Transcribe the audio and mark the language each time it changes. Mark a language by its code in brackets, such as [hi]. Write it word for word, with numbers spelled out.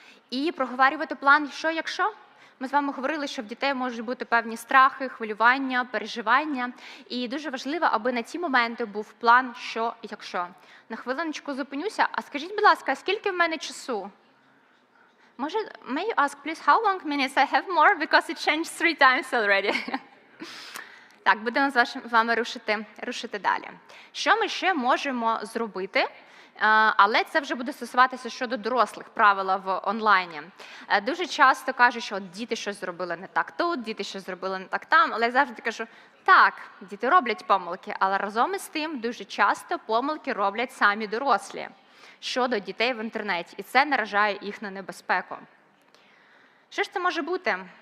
[uk] І проговорювати план, що якщо. Ми з вами говорили, що в дітей можуть бути певні страхи, хвилювання, переживання. І дуже важливо, аби на ці моменти був план, що якщо. На хвилиночку зупинюся. А скажіть, будь ласка, а скільки в мене часу? [en] Може, may you ask, please, how long minutes I have more, because it changed three times already. [uk] Так, будемо з вашим- з вами рушити, рушити далі. Що ми ще можемо зробити? Е, Але це вже буде стосуватися щодо дорослих правила в онлайні. Е, Дуже часто кажуть, що от діти щось зробили не так тут, діти щось зробили не так там. Але я завжди кажу, так, діти роблять помилки, але разом із тим дуже часто помилки роблять самі дорослі щодо дітей в інтернеті, і це наражає їх на небезпеку. Що ж це може бути?